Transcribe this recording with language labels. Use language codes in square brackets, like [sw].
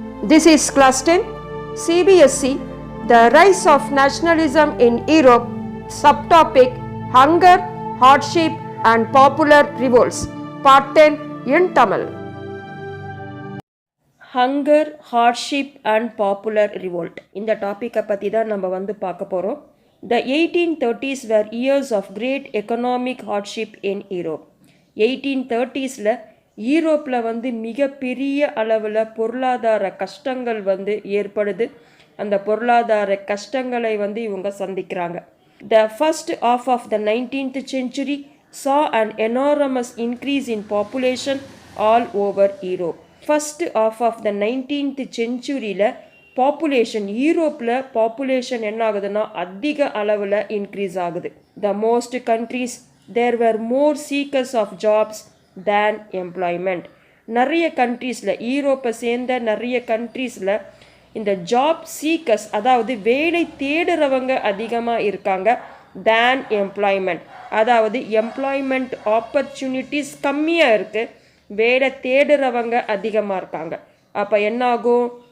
[en] This is class 10, CBSE, The Rise of Nationalism in Europe, subtopic Hunger, Hardship and Popular Revolts, Part 10 in Tamil. Hunger, Hardship and Popular Revolt. [ta] இந்த டாப்பிக்கை பற்றி தான் நம்ம பார்க்க போகிறோம். [en] The 1830s were years of great economic hardship in Europe. [ta] 1830s ஈரோப்பில் மிகப்பெரிய அளவில் பொருளாதார கஷ்டங்கள் ஏற்படுது. அந்த பொருளாதார கஷ்டங்களை இவங்க சந்திக்கிறாங்க. [en] The first half of the 19th century saw an enormous increase in population all over Europe. First half of the 19th century [ta] ல பாப்புலேஷன் ஈரோப்பில் பாப்புலேஷன் என்ன ஆகுதுன்னா அதிக அளவில் இன்க்ரீஸ் ஆகுது. [en] The most countries there were more seekers of jobs than employment. [ta] நிறைய கண்ட்ரீஸில் ஈரோப்பை சேர்ந்த நிறைய கண்ட்ரீஸில் இந்த ஜாப் சீக்கர்ஸ் அதாவது வேலை தேடுறவங்க அதிகமாக இருக்காங்க தேன் எம்ப்ளாய்மெண்ட். அதாவது எம்ப்ளாய்மெண்ட் ஆப்பர்ச்சுனிட்டிஸ் கம்மியாக இருக்குது, வேலை தேடுறவங்க அதிகமாக இருக்காங்க. அப்போ என்ன ஆகும்?